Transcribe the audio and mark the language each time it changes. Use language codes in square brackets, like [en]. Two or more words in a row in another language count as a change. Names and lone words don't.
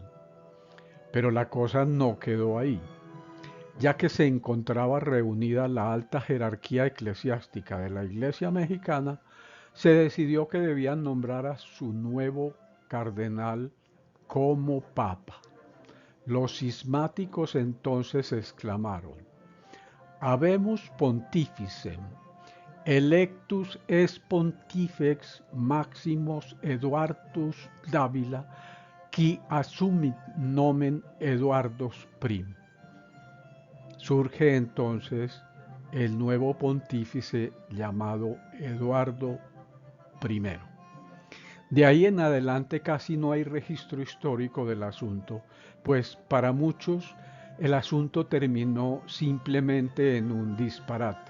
[es] Pero la cosa no quedó ahí. Ya que se encontraba reunida la alta jerarquía eclesiástica de la Iglesia mexicana, se decidió que debían nombrar a su nuevo cardenal como papa. Los cismáticos entonces exclamaron: [la] Habemus pontificem, electus es pontifex Maximus Eduardus Dávila, qui assumit nomen Eduardus prim. [es] Surge entonces el nuevo pontífice llamado Eduardo I. De ahí en adelante casi no hay registro histórico del asunto, pues para muchos el asunto terminó simplemente en un disparate.